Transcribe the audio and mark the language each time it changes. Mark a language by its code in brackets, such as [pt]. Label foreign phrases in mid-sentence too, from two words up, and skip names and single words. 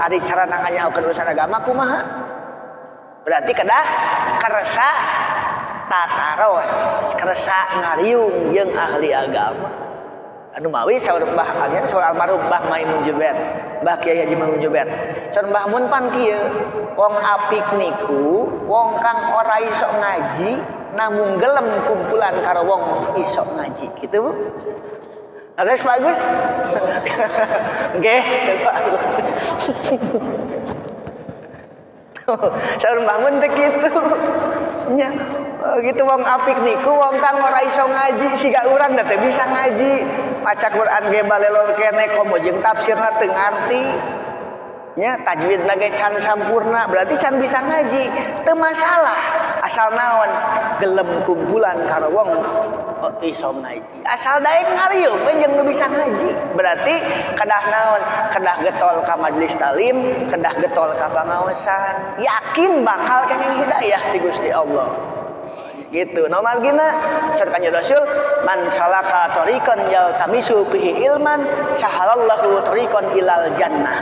[su] Ari carana nganyahokeun urusan agama kumaha? Berarti kedah kersa tataros, kersa ngariung jeung ahli agama. Anu mawi saur Mbah kalian saur almarhum Mbah Maimun Jubair, Mbah Kiai Haji Maimun Jubair. Saur Mbah Mun pan kieu, [jv] wong apik niku wong kang ora iso ngaji namun gelem kumpulan karo wong iso ngaji. [su] Kitu Bu. [jv] Bagus bagus. Nggih, bagus. [su] Saur Mbah Mun teh kitu. Nya gitu [jv] wong apik niku wong kang ora iso ngaji [su] siga urang da teh bisa ngaji maca Quran ge balelol kene komo jeung tafsirna teu ngarti nya tajwidna ge can sampurna berarti can bisa ngaji teu masalah asal naon [jv] gelem kumpulan karo wong iso ngaji [su] asal daek ngariung we jeung nu bisa ngaji berarti kedah naon kedah getol ka majelis talim kedah getol ka pangaosan yakin bakal kenging hidayah ti Gusti Allah gitu. Normal gina saur Kanjeng Rasul [ar] من سلك طريقا يلتمس فيه علما سهل الله طريقا إلى الجنة.